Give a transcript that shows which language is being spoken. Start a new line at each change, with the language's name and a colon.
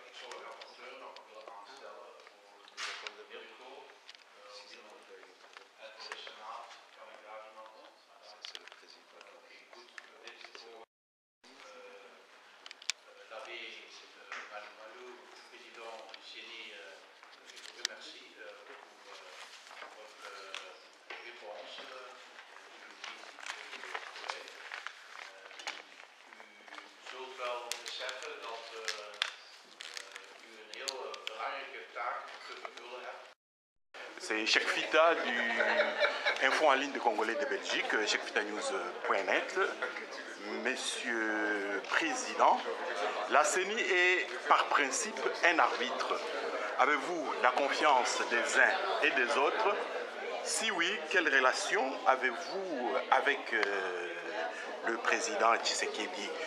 Dutch: Ik zou de rapporteur nog willen aanstellen voor de Mirko. En voor de Senaat kan ik daar iemand. Oké, goed. Dit is voor l'abbé Malou,
French: président du CENI. Je vous remercie pour votre réponse.
Dutch: U zult wel beseffen dat u een heel belangrijke taak te vervullen hebt.
French: C'est Cheikh Fita du Info en ligne de Congolais de Belgique, cheikfitanews.net. Monsieur le Président, la CENI est par principe un arbitre. Avez-vous la confiance des uns et des autres? Si oui, quelle relation avez-vous avec le président Tshisekedi?